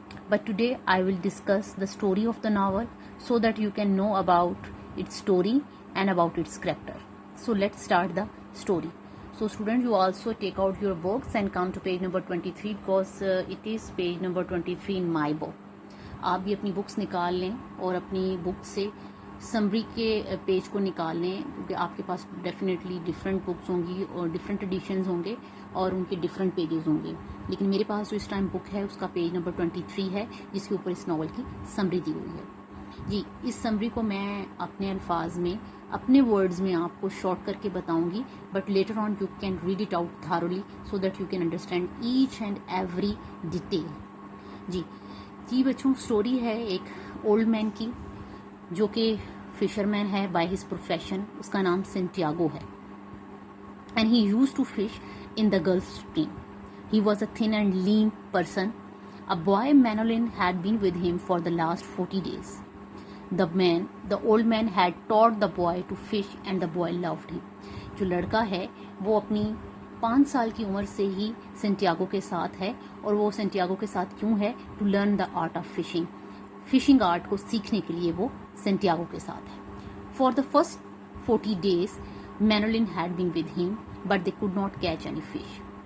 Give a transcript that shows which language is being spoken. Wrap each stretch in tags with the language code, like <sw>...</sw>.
<en>But today I will discuss the story of the novel so that you can know about its story and about its character. So let's start the story. So students, you also take out your books and come to page number 23 because it is page number 23 in my book.</en> <ur>آپ بھی اپنی books نکال لیں اور اپنی بک سے summary کے page کو نکال لیں کیونکہ آپ کے پاس ڈیفینیٹلی ڈفرینٹ بکس ہوں گی اور ڈفرینٹ ایڈیشنز ہوں گے اور ان کے ڈفرینٹ پیجز ہوں گے، لیکن میرے پاس جو اس ٹائم بک ہے اس کا پیج نمبر 23 ہے جس کے اوپر اس ناول کی سمری دی ہوئی ہے. جی، اس سمری کو میں اپنے الفاظ میں اپنے ورڈز میں آپ کو شارٹ کر کے بتاؤں گی،</ur> <en>But later on you can read it out thoroughly so that you can understand each and every detail.</en> <ur>جی بچوں، سٹوری ہے ایک اولڈ مین کی جو کہ فشر مین ہے</ur> <en>By his profession.</en> <ur>اس کا نام سینٹیاگو ہے</ur> <en>And he use to fish in the Gulf Stream. He was a thin and lean person. A boy Manolin had been with him for the last 40 days. The old man had taught the boy to fish and the boy loved him.</en> <ur>جو لڑکا ہے وہ اپنی 5 سال کی عمر سے ہی Santiago کے ساتھ ہے، اور وہ سینٹیاگو کے ساتھ کیوں ہے؟</ur> <en>To learn the art of fishing.</en> <ur>Fishing art کو سیکھنے کے لیے وہ سینٹیاگو کے ساتھ ہے.</ur> <en>For the first 40 days Manolin had been with him but they could not catch any fish.</en>